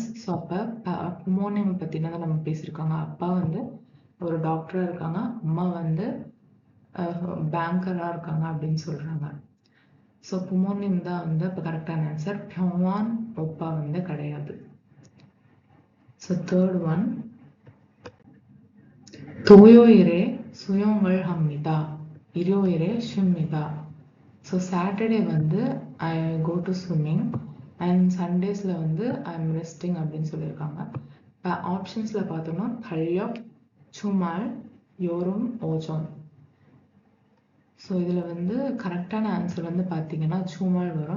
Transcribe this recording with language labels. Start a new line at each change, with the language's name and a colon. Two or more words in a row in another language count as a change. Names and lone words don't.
Tamil: ஸோ அப்போ புமோனிம் பற்றினா தான் நம்ம பேசியிருக்காங்க. அப்பா வந்து ஒரு டாக்டராக இருக்காங்க, அம்மா வந்து பேங்கராக இருக்காங்க அப்படின்னு சொல்கிறாங்க. ஸோ புமோனிம் தான் வந்து இப்போ கரெக்டான ஆன்சர். பியோங்வான், ஒப்பா வந்து கிடையாது. ஸோ
English: third one
Korean: 토요일에 수영을 합니다. 일요일에 쉽니다.
Tamil: ஸோ சாட்டர்டே வந்து
English: I go to swimming and
Tamil: சண்டேஸில் வந்து
English: I am resting
Tamil: அப்படின்னு சொல்லியிருக்காங்க. இப்போ ஆப்ஷன்ஸில் பார்த்தோம்னா தல்யப், சுமால், யோரும், ஓஜோன். ஸோ இதில் வந்து கரெக்டான ஆன்சர் வந்து பார்த்தீங்கன்னா சுமால் வரும்.